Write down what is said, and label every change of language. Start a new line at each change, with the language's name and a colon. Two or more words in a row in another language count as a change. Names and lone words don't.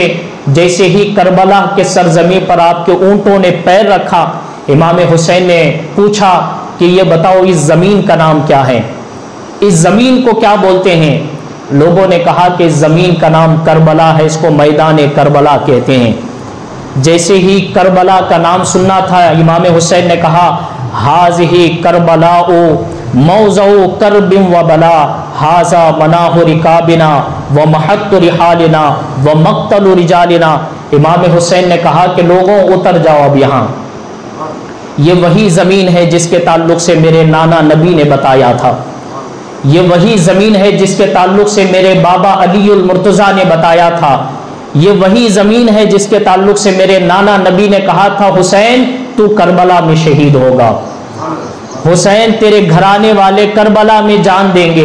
Urdu: جیسے ہی کربلا کے سرزمین پر آپ کے اونٹوں نے پیر رکھا، امام حسین نے پوچھا کہ یہ بتاؤ اس زمین کا نام کیا ہے، اس زمین کو کیا بولتے ہیں؟ لوگوں نے کہا کہ اس زمین کا نام کربلا ہے، اس کو میدان کربلا کہتے ہیں۔ جیسے ہی کربلا کا نام سننا تھا، امام حسین نے کہا
Arabic: ہاذہ کربلاء موضع کرب و بلا، ھذا مناہ رکابنا و محط رحالنا و مقتل رجالنا۔
Urdu: امام حسین نے کہا کہ لوگوں اتر جاؤ اب یہاں، یہ وہی زمین ہے جس کے تعلق سے میرے نانا نبی نے بتایا تھا، یہ وہی زمین ہے جس کے تعلق سے میرے بابا علی المرتضیٰ نے بتایا تھا، یہ وہی زمین ہے جس کے تعلق سے میرے نانا نبی نے کہا تھا حسین تو کربلا میں شہید ہوگا، حسین تیرے گھرانے والے کربلا میں جان دیں گے۔